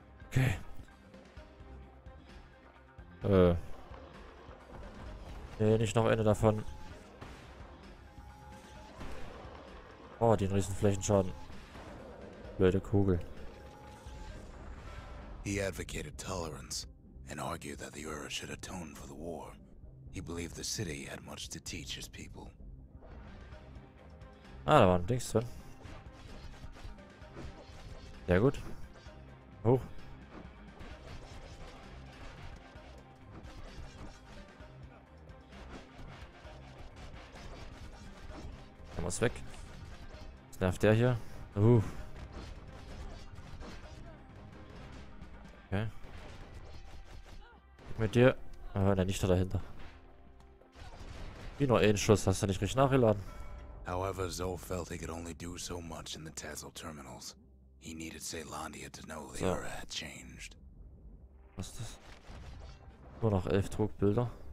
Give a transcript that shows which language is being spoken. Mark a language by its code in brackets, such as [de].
[de] Okay. Nee, nicht noch Ende davon. Oh, den riesen Flächenschaden. Blöde Kugel. [en] He advocated tolerance and argued that the Ura should atone for the war. He believed the city had much to teach his people. [de] Ah, da war ein Dings drin. Sehr gut. Hoch. Kann man's weg. Was nervt der hier? Okay. Mit dir. Ah, der nicht da dahinter. Wie nur einen Schuss, hast du nicht richtig nachgeladen? [en] However, Zolf felt he could only do so much in the Tassel terminals. He needed Caelondia to know the Ura had changed. [de] Was ist das? Nur noch 11 Trugbilder.